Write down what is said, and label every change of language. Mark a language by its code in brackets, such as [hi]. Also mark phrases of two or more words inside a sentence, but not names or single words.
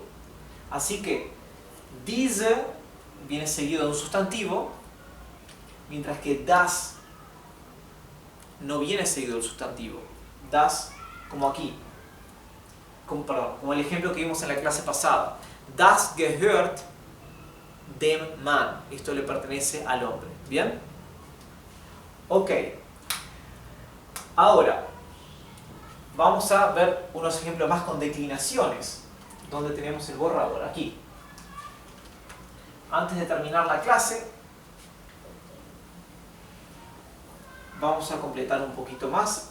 [es] Así que, diese viene seguido de un sustantivo, mientras que das no viene seguido del sustantivo. Das, como aquí, como el ejemplo que vimos en la clase pasada. [de] Das gehört dem Mann. [es] Esto le pertenece al hombre. ¿Bien? Ok. Ahora, vamos a ver unos ejemplos más con declinaciones, donde tenemos el borrador, aquí. Antes de terminar la clase, vamos a completar un poquito más.